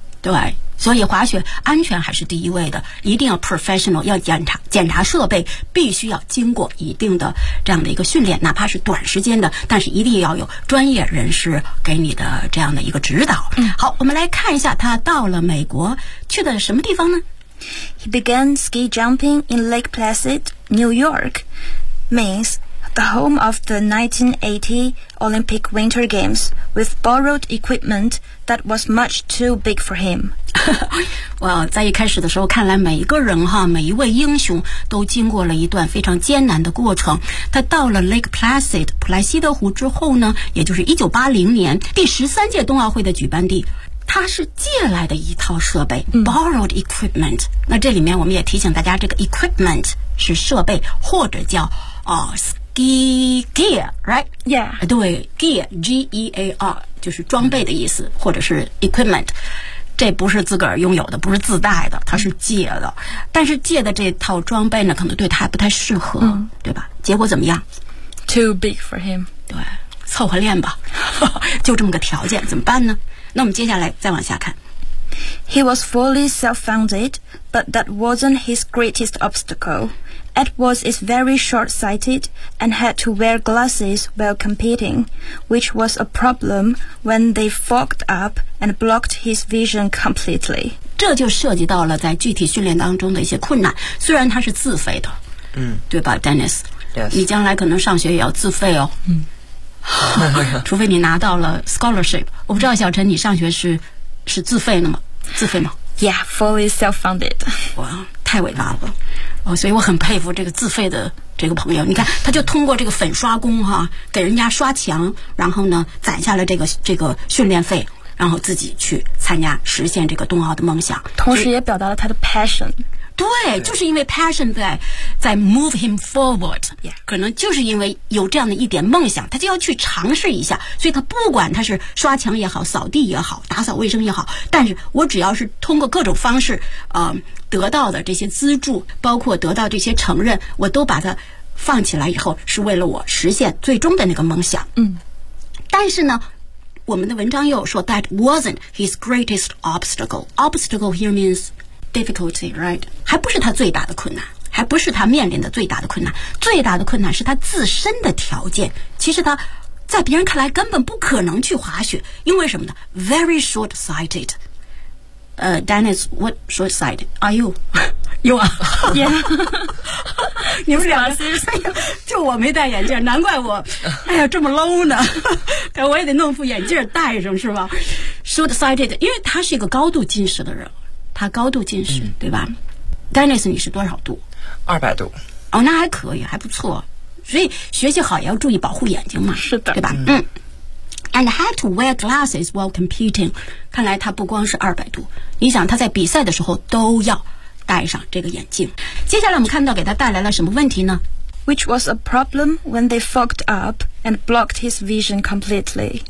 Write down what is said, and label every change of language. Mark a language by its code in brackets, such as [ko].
[zh] 对，所以滑雪安全还是第一位的，一定要 professional, 要检查设备，必须要经过一定的这样的一个训练，哪怕是短时间的，但是一定要有专业人士给你的这样的一个指导。嗯，好，我们来看一下他到了美国去的什么地方呢？ [en] He began ski jumping in Lake Placid, New York, Maine, the home of the 1980 Olympic Winter Games, with borrowed equipment that was much too big for him. [zh] 哇、wow, 在一开始的时候看来每一个人哈，每一位英雄都经过了一段非常艰难的过程。他到了 Lake Placid, 普莱西德湖之后呢，也就是1980年第13届冬奥会的举办地，他是借来的一套设备、嗯、 [en] borrowed equipment。 [zh] 那这里面我们也提醒大家，这个 equipment 是设备或者叫、 [en] ski gear, right? Yeah. [zh] 对 gear, G-E-A-R, 就是装备的意思、嗯、或者是 equipment。这不是自个儿拥有的，不是自带的，他是借的。但是借的这套装备呢可能对他还不太适合、嗯、对吧？结果怎么样？ [en] Too big for him. [zh] 对，凑合练吧，就这么个条件，怎么办呢？那我们接下来再往下看。 [en] He was fully self-funded, but that wasn't his greatest obstacle. Edwards is very short-sighted and had to wear glasses while competing, which was a problem when they fogged up and blocked his vision completely. [zh] 这就涉及到了在具体训练当中的一些困难。虽然他是自费的，嗯，对吧 ，Dennis？ [en] Yes. [zh] 你将来可能上学也要自费哦。嗯。除非你拿到了 scholarship， 我不知道小陈你上学是自费的吗？自费吗 [en] ？Yeah, fully self-funded. [zh] 哇，太伟大了！哦，所以我很佩服这个自费的这个朋友。你看，他就通过这个粉刷工哈，给人家刷墙，然后呢攒下了这个训练费，然后自己去参加实现这个冬奥的梦想，同时也表达了他的 passion。对，就是因为 passion 在 [en] move him forward， yeah， [zh] 可能就是因为有这样的一点梦想，他就要去尝试一下，所以他不管他是刷墙也好，扫地也好，打扫卫生也好，但是我只要是通过各种方式得到的这些资助，包括得到这些承认，我都把它放起来以后，是为了我实现最终的那个梦想。嗯，但是呢我们的文章又说 [en] that wasn't his greatest obstacle here meansdifficulty, right? [zh] 还不是他最大的困难，还不是他面临的最大的困难，最大的困难是他自身的条件。其实他在别人看来根本不可能去滑雪，因为什么呢？ [en] Very short-sighted. Dennis, what short-sighted are you? You are. [zh] Yeah. 你们两个是就我没戴眼镜，难怪我哎呀这么 low 呢。我也得弄副眼镜戴上是吧？ Short-sighted, 因为他是一个高度近视的人。他高度近视，对吧 ？Dennis， 你是多少度？ 200度。哦，那还可以，还不错。所以学习好也要注意保护眼睛嘛。是的，对吧？ [en] 嗯。And had to wear glasses while competing。 [zh] 看来他不光是200度，你想他在比赛的时候都要戴上这个眼镜。接下来我们看到给他带来了什么问题呢 [en] ？Which was a problem when they fogged up and blocked his vision completely。